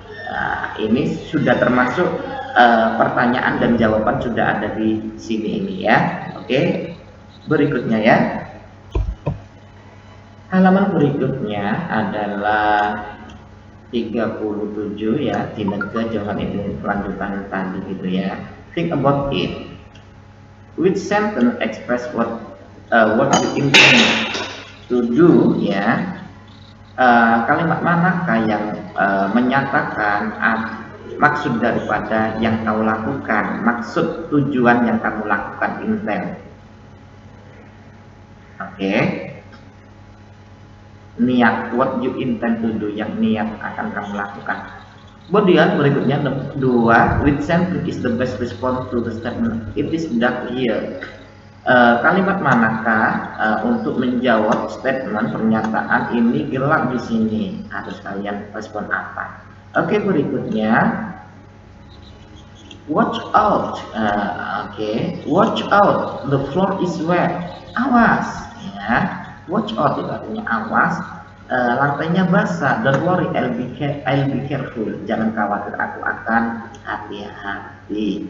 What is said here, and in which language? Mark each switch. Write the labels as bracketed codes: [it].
[id] Nah, ini sudah termasuk pertanyaan dan jawaban sudah ada di sini ini ya. Oke. Berikutnya ya. Halaman berikutnya adalah 37 ya. Tineke Johan itu lanjutan tadi gitu ya. [en] Think about it. Which sentence express what you intend to do ya. [id] Kalimat manakah yang menyatakan maksud daripada yang kau lakukan, maksud tujuan yang kamu lakukan, intent. Oke. Niat, [en] what you intend to do, [id] yang niat akan kamu lakukan. Kemudian berikutnya [en] 2, which sentence is the best response to the statement it is dark here. [id] Kalimat manakah untuk menjawab statement pernyataan ini gelap di sini? Harus kalian respon apa? Oke, berikutnya [en] watch out. Watch out, the floor is wet. [id] Awas ya. [en] Watch out [id] itu artinya awas. Lantainya basah. [en] Don't worry, I'll be careful. [id] Jangan khawatir, aku akan hati-hati.